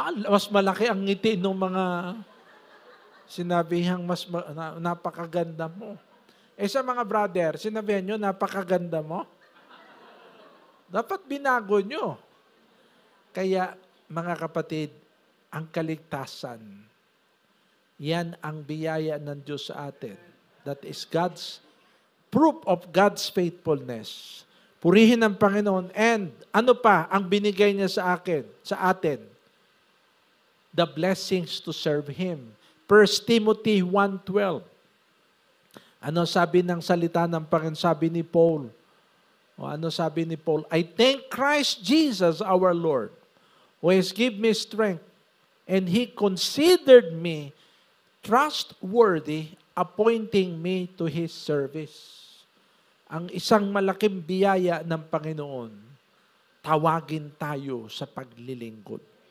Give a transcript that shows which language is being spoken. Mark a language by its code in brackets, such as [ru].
[tl] Mas malaki ang ngiti ng mga sinabihang napakaganda mo. Sa mga brother, sinabihan nyo, napakaganda mo. Dapat binago nyo. Kaya, mga kapatid, ang kaligtasan, yan ang biyaya ng Diyos sa atin. [en] That is God's proof of God's faithfulness. [tl] Purihin ang Panginoon. And ano pa ang binigay niya sa atin? [en] The blessings to serve Him. 1 Timothy 1:12. [tl] Ano sabi ng salita ng Panginoon? Sabi ni Paul. Ano sabi ni Paul? [en] I thank Christ Jesus our Lord, who has given me strength, and He considered me trustworthy, appointing me to His service. [tl] Ang isang malaking biyaya ng Panginoon, tawagin tayo sa paglilingkod.